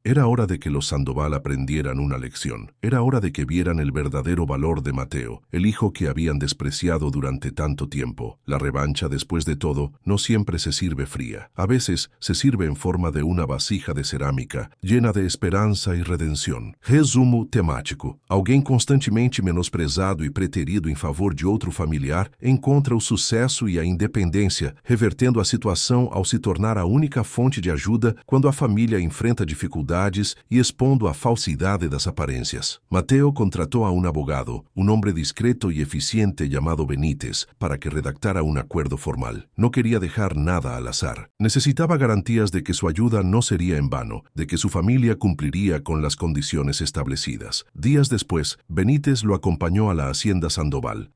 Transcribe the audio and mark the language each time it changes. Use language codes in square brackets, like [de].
[es] Era hora de que los Sandoval aprendieran una lección. Era hora de que vieran el verdadero valor de Mateo, el hijo que habían despreciado durante tanto tiempo. La revancha, después de todo, no siempre se sirve fría. A veces se sirve en forma de una vasija de cerámica, llena de [pt] esperança e redenção. Resumo temático. Alguém constantemente menosprezado e preterido em favor de outro familiar encontra o sucesso e a independência, revertendo a situação ao se tornar a única fonte de ajuda quando a família enfrenta dificuldades e expondo a falsidade das aparências. [es] Mateo [pt] contratou [es] a un abogado, un hombre discreto y eficiente llamado Benítez, para que redactara un acuerdo formal. No quería dejar nada al azar. Necesitaba garantías de que su ayuda no sería en vano, de que su familia cumpliría con las condiciones establecidas. Días después, Benítez lo acompañó a la hacienda Sandoval.